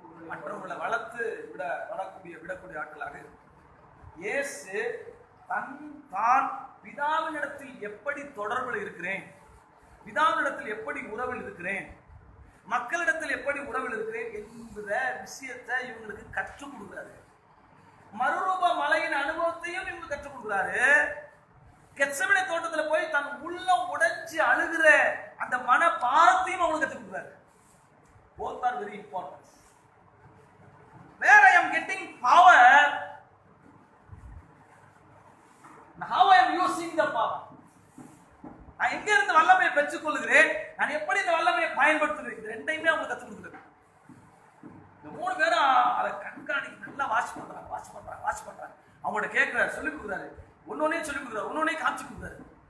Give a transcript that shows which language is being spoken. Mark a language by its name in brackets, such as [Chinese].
[Tamil] மற்றவர்களை வளர்த்து விடக்கூடிய ஆட்களாக இயேசு தான் பிதாவினிடத்தில் எப்படி தொடர்பில் இருக்கிறேன், பிதாவினிடத்தில் எப்படி உறவில் இருக்கிறேன், மக்களிடத்தில் எப்படி உறவில் இருக்கிறேன் என்கிற விஷயத்தை இவங்களுக்கு கற்றுக் கொடுக்குறாரு. மறுரூப மலையின் அனுபவத்தையும் இவங்க கற்றுக் கொடுக்குறாரு. கெத்செமனே தோட்டத்துல போய் தன் உள்ளம் உடைச்சு அழுகிற அந்த மன பாரத்தையும் அவங்களுக்கு கற்றுக் கொடுக்குறாரு. [English] Both are very important. Where I am getting power, how I am using the power. [Tamil] நான் எங்க இருந்து வல்லமையை பெற்றுக் கொள்கிறேன், நான் எப்படி இந்த வல்லமையை பயன்படுத்துகிறேன், இது ரெண்டையுமே அவங்க கற்றுக் கொடுக்குறாங்க. இந்த 3 பேரும் அதை கண்காணி நல்லா வாட்ச் பண்றாங்க. அவங்கள்ட்ட கேட்கிறாரு, சொல்லிக் கொடுக்குறாரு, ஒன்னொன்னே சொல்லிக் கொடுக்குறாரு, ஒன்னொன்னே காமிச்சு கொடுக்குறாரு.